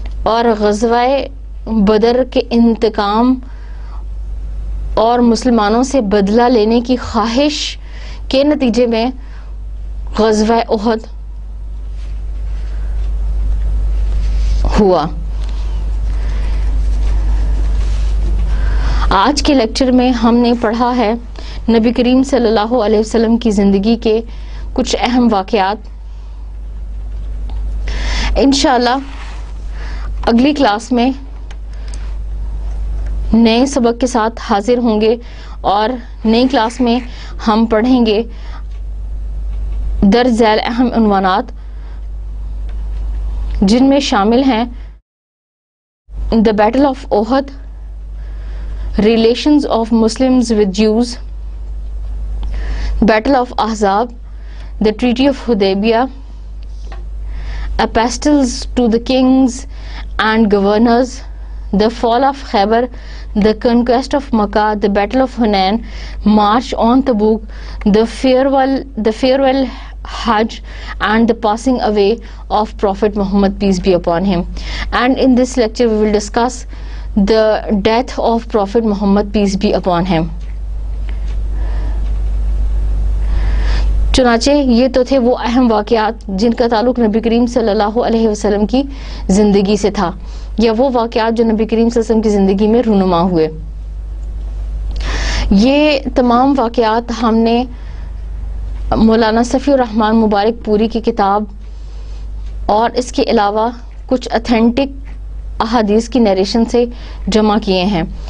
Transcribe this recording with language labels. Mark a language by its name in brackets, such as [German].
[Urdu] اور غزوہ بدر کے انتقام اور مسلمانوں سے بدلہ لینے کی خواہش کے نتیجے میں غزوہ احد ہوا. آج کے لیکچر میں ہم نے پڑھا ہے نبی کریم صلی اللہ علیہ وسلم کی زندگی کے کچھ اہم واقعات. انشاءاللہ اگلی کلاس میں نئے سبق کے ساتھ حاضر ہوں گے اور نئی کلاس میں ہم پڑھیں گے درج ذیل اہم عنوانات، جن میں شامل ہیں [English] The Battle of Uhud, Relations of Muslims with Jews, Battle of Ahzab, the Treaty of Hudaybiyah, Epistles to the Kings and Governors, the Fall of Khaybar, the Conquest of Makkah, the Battle of Hunain, March on Tabuk, the farewell Hajj, and the passing away of Prophet Muhammad, peace be upon him. And in this lecture we will discuss the death of Prophet Muhammad, peace be upon him. [Urdu] چنانچہ یہ تو تھے وہ اہم واقعات جن کا تعلق نبی کریم صلی اللہ علیہ وسلم کی زندگی سے تھا، یا وہ واقعات جو نبی کریم صلی اللہ علیہ وسلم کی زندگی میں رونما ہوئے. یہ تمام واقعات ہم نے مولانا صفی الرحمن مبارک پوری کی کتاب اور اس کے علاوہ کچھ اتھینٹک احادیث کی نیریشن سے جمع کیے ہیں.